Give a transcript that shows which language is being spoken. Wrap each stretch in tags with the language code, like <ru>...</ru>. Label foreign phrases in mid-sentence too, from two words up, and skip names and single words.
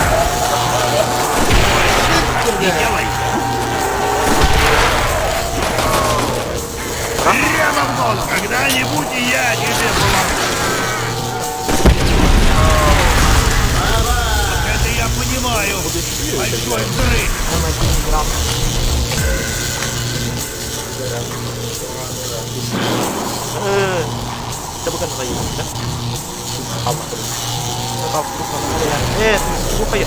<ru>Не делай! Прямо в голову! Когда-нибудь и я тебе помогу! Это я понимаю! Большой взрыв!</ru> <id>Kita bukan kayu kan? Apa tuh? Apa bukan kayu? Itu kayu.</id>